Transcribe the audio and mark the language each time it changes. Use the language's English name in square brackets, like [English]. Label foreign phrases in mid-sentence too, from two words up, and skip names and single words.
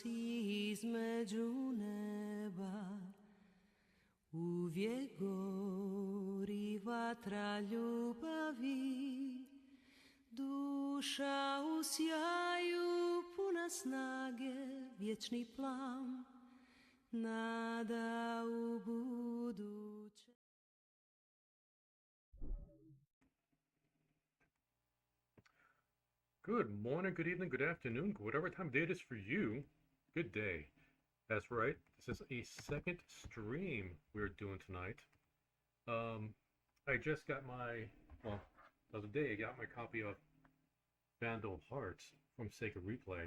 [Croatian] između neba, uvijek gori vatra ljubavi. Duša u sjaju, puna snage, vječni plan, nada u buduće. [English] Good morning, good evening, good afternoon, whatever time of day it is for you. Good day. That's right. This is a second stream we're doing tonight. I just got the other day I got my copy of Vandal Hearts from Sega Replay.